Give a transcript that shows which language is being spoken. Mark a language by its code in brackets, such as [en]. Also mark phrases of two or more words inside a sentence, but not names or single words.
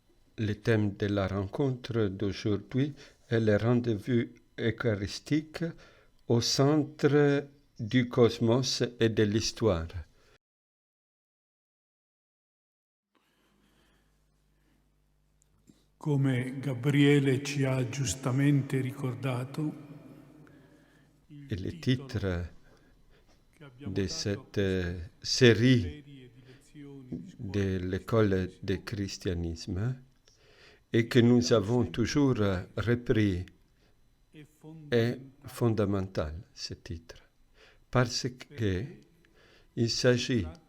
[fr] Le thème de la rencontre d'aujourd'hui est le rendez-vous eucharistique au centre du cosmos et de l'histoire. [it] Come Gabriele ci ha giustamente ricordato, [fr] Et le titre de cette série de l'école du christianisme et que nous avons toujours repris est fondamental, ce titre, parce qu'il s'agit